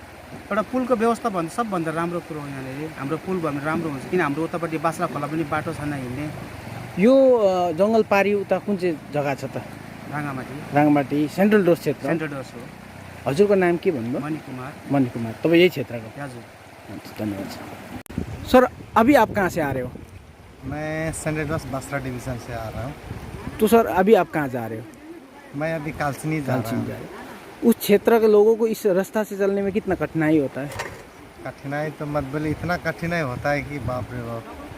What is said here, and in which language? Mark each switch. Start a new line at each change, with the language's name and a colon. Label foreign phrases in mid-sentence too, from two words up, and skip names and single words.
Nepali: एउटा पुलको व्यवस्था भन्दा सबभन्दा राम्रो कुरो हो यहाँनिर। हाम्रो पुल भन्नु राम्रो हुन्छ, किन हाम्रो उतापट्टि बास्रा खोला पनि बाटो छैन हिँड्ने। यो जङ्गल पारी उता कुन चाहिँ जग्गा छ त? राङ्गामाटी, राङबाटी सेन्ट्रल डोर क्षेत्र। सेन्ट्रल डोर्स हो। हजुरको नाम के भन्नुभयो? मणि कुमार। मणि कुमार। तपाईँ यही क्षेत्रको? हजुर।
Hindi: धन्यवाद सर। अभी आप कहाँ से आ रहे हो? मैं सेंट्रल डोर्स बास्रा डिवीज़न से आ रहा हूँ। तो सर अभी आप कहाँ जा रहे हो? मैं अभी कालचिनी जा रहा हूँ। उस क्षेत्र के लोगों को इस रास्ता से चलने में कितना कठिनाई होता है? कठिनाई तो मत बोले, इतना कठिनाई होता है कि बाप रे बाप।